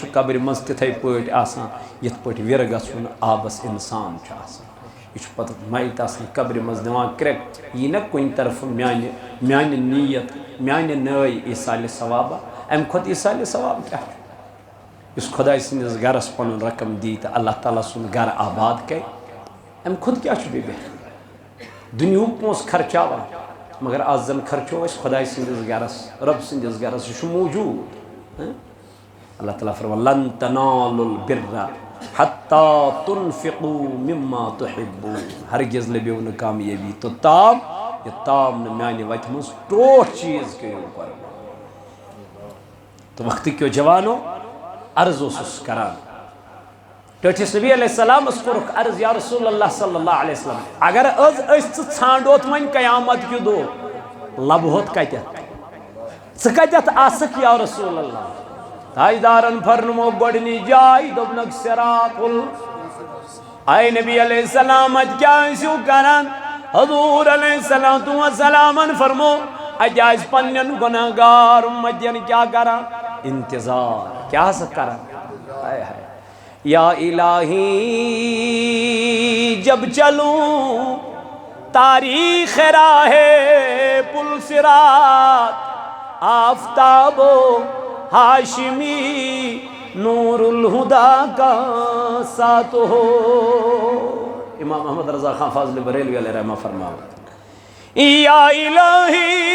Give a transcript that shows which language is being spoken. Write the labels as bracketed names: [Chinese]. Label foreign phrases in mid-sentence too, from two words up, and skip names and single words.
[Kashmiri] قبرِ منٛز تِتھَے پٲٹھۍ آسان یِتھ پٲٹھۍ وِرٕ گژھُن آبس اِنسان چھُ آسان یہ پتہ میت آسان قبرِ منٛز دِوان کرٛٮ۪کھ یی نا کُنہِ طرفہٕ میانہِ نیت میانہِ نٲے ایٖصالہِ ثوابہ امہِ کھۄتہٕ ایٖصالہِ ثواب کیٛاہ چھُ یُس خۄداے سٕنٛدِس گرس پنُن رقم دی تہٕ اللہ تعالیٰ سُنٛد گرٕ آباد کرِ امہِ کھۄتہٕ کیٛاہ چھُ بیٚیہِ بہتر دُنیہُک پونٛسہٕ خرچاوان مگر آز زن خرچو أسۍ خۄداے سٕنٛدِس گرس رۄب سٕنٛدِس گرس یہِ چھُ موٗجوٗد اللہ تعالیٰ فرمان [Arabic] لن تنالوا البر حتى تنفقوا مما تحبون [Kashmiri] ہرگز لبیو نہٕ کامیٲبی توٚتام یوٚتام نہٕ میانہِ وتہِ منٛز ٹوٹھ چیٖز کٔرِو قۄربان تہٕ وقتٕکیو جوانو عرض اوسُس کران ٹٲٹھِس نبی علیہ السلامس کوٚرُکھ عرض [Arabic] یا رسول اللہ صلی اللہ علیہ وسلم [Kashmiri] اگر أسۍ ژٕ ژھانڈوتھ وۄنۍ قیامت کہِ دۄہ لبہوتھ کتٮ۪تھ ژٕ کتٮ۪تھ آسکھ [Arabic] یا رسول اللہ [Kashmiri] تاجدارن فرمو گۄڈنِچ جاے دوٚپنکھ صراط آے [Arabic] نبی علیہ السلام [Kashmiri] اتہِ کیٛاہ ٲسِو کران [Arabic] حضور علیہ الصلوۃ والسلام [Kashmiri] فرمو اتہِ آسہِ پننٮ۪ن گۄناہ گار اُمتین کیٛاہ کران انتظار کیٛاہ ہسا کران ہائے ہائے [Arabic] یا الہی [Urdu] جب چلوں تاریخ راہ پل صراط آفتاب و ہاشمی نور الہدا کا ساتھ ہو امام محمد رضا خان فاضل بریلوی علیہ رحمہ فرماؤ یا الہی